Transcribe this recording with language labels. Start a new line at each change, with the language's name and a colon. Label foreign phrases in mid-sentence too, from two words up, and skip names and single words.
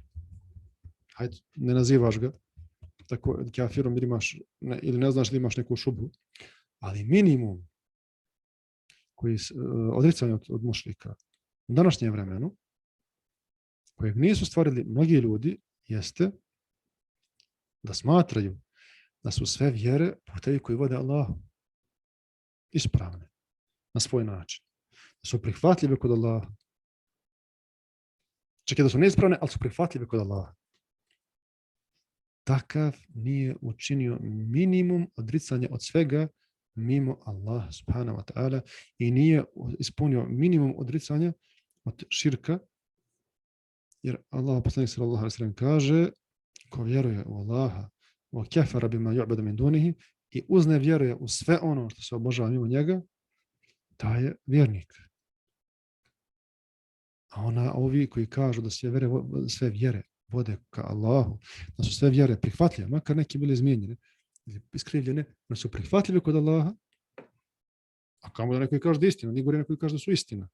Bosnian: Hajde, ne nazivaš ga tako kafirom ili ne znaš da imaš neku šubu, ali minimum koji odricanje od mušrika u današnjem vremenu, kojeg nisu stvarili mnogi ljudi, jeste da smatraju da su sve vjere putevi koji vode Allahu ispravne na svoj način. Da su prihvatljive kod Allaha. Čak i da su neispravne, ali su prihvatljive kod Allaha. Takav nije učinio minimum odricanja od svega mimo Allah
Arabic: سبحانه وتعالى
Bosnian: i nije ispunio minimum odricanja od širka, jer Allah poslanik
Arabic: صلى الله عليه وسلم
Bosnian: kaže, ko vjeruje u Allaha
Arabic: وكفر بما يعبد من دونه,
Bosnian: i uzne vjeruje u sve ono što se obožava mimo njega, taj je vjernik. A ovi koji kažu da sve vjere vode ka Allahu, da su sve vjere prihvatljive, makar neki bili izmijenjene, iskrivljene, da su prihvatljive kod Allaha, a kamo da neko kaže da je istina, nije govori neko kaže da su istina.